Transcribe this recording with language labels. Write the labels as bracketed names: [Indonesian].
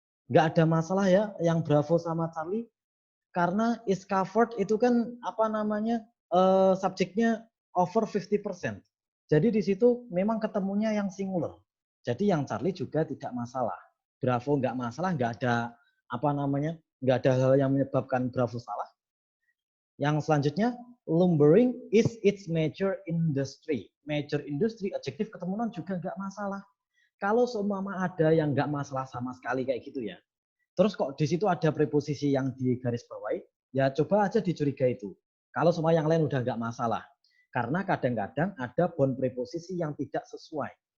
[Indonesian] Nggak ada masalah ya yang Bravo sama Charlie. Karena is covered itu kan apa namanya subjeknya over 50%. Jadi di situ memang ketemunya yang singular. Jadi yang Charlie juga tidak masalah. Bravo nggak masalah, nggak ada apa namanya, nggak ada hal yang menyebabkan Bravo salah. Yang selanjutnya, [English] lumbering is its major industry. [Indonesian] Major industry, adjektif ketemuan juga nggak masalah. Kalau seumpama ada yang nggak masalah sama sekali kayak gitu ya. Terus kok di situ ada preposisi yang di garis bawahi, ya coba aja dicurigai itu. Kalau semua yang lain udah nggak masalah. Karena kadang-kadang ada bond preposisi yang tidak sesuai.